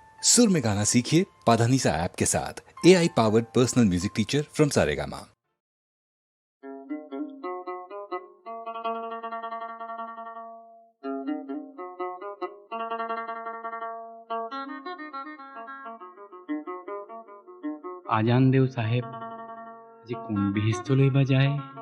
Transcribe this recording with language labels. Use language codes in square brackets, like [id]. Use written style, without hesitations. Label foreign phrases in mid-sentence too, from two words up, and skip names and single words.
[hi] सुर में गाना सीखिए पाधानीसा ऐप के साथ। [en] AI powered personal music teacher from [hi] सारेगामा। [as] আজান দেও সাহেব, আজি কোন বিহিষ্টলৈ বা যায়?